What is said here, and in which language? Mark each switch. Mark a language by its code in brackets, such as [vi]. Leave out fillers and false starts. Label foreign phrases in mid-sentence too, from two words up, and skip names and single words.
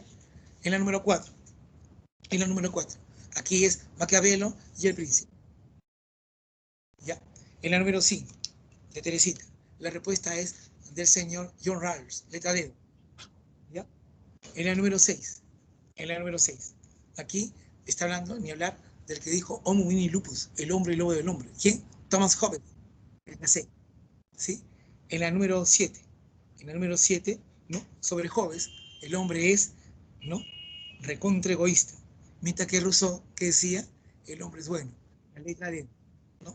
[es] En la número 4, aquí es Maquiavelo y el príncipe, ¿ya? En la número 5, de Teresita, la respuesta es del señor John Rawls, letra D, ¿ya? En la número 6, aquí está hablando, ni hablar, del que dijo [la] Homo homini lupus, [es] el hombre y lobo del hombre. ¿Quién? Thomas Hobbes, letra C, ¿sí? En la número 7, ¿no? Sobre Hobbes, el hombre es, ¿no? Recontra egoísta. Mientras que Rousseau, que decía, el hombre es bueno, la letra D, ¿no?